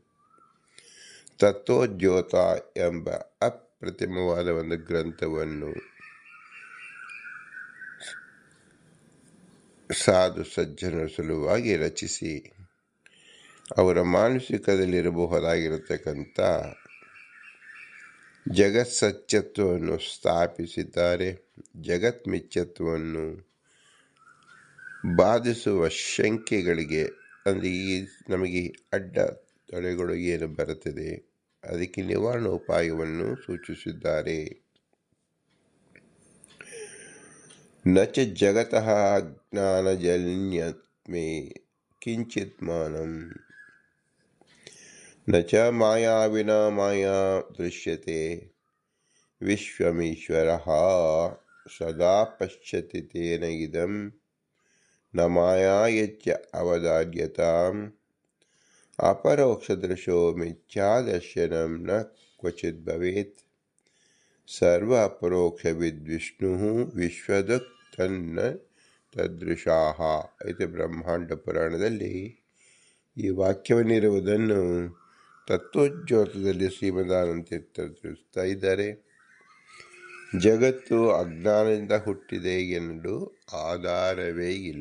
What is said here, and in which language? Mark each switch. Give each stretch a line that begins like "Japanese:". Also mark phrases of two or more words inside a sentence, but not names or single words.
Kannada: ತತ್ವೋದ್ಯೋತ ಎಂಬ ಅಪ್ರತಿಮವಾದ ಒಂದು ಗ್ರಂಥವನ್ನು ಸಾಧು ಸಜ್ಜನರ ಸಲುವಾಗಿ ರಚಿಸಿ ಅವರ ಮಾನಸಿಕದಲ್ಲಿರಬಹುದಾಗಿರತಕ್ಕಂಥ ಜಗತ್ ಸತ್ಯತ್ವವನ್ನು ಸ್ಥಾಪಿಸಿದ್ದಾರೆ. ಜಗತ್ ಮಿಥ್ಯತ್ವವನ್ನು ಬಾಧಿಸುವ ಶಂಕೆಗಳಿಗೆ, ಅಂದರೆ ಈ ನಮಗೆ ಅಡ್ಡ ತಡೆಗಳು ಏನು ಬರುತ್ತದೆ ಅದಕ್ಕೆ ನಿವಾರಣಾ ಉಪಾಯವನ್ನು ಸೂಚಿಸಿದ್ದಾರೆ.
Sanskrit: ನಚ ಜಗತಃ ಜ್ಞಾನಜನ್ಯತ್ಮೇ ಕಿಂಚಿತ್ ಮಾನಂ ನಚ ಮಾಯಾ ವಿನಾ ಮಾಯಾ ದೃಶ್ಯತೆ ವಿಶ್ವಮೀಶ್ವರಃ ಸದಾ ಪಶ್ಯತಿ ತೇನ ಇದಂ ನ ಮಾಯಾ ಯಚ್ಚ ಅವಧಾರ್ಯತಾಂ ಅಪರೋಕ್ಷದೃಶೋ ಮಿಥ್ಯಾದರ್ಶನಂ ನ ಕ್ವಚಿತ್ ಭವೇತ್ ಸರ್ವ ಅಪರೋಕ್ಷವಿದ್ವಿಷ್ಣು ವಿಶ್ವದಕ್ ತನ್ನ ತದೃಶಾಹ.
Kannada: ಇದು ಬ್ರಹ್ಮಾಂಡ ಪುರಾಣದಲ್ಲಿ ಈ ವಾಕ್ಯವನ್ನಿರುವುದನ್ನು ತತ್ವೋದ್ಯೋತದಲ್ಲಿ ಶ್ರೀಮದಾನಂದ ತೀರ್ಥರು ತಿಳಿಸ್ತಾ ಇದ್ದಾರೆ. ಜಗತ್ತು ಅಜ್ಞಾನದಿಂದ ಹುಟ್ಟಿದೆ ಎನ್ನಲು ಆಧಾರವೇ ಇಲ್ಲ.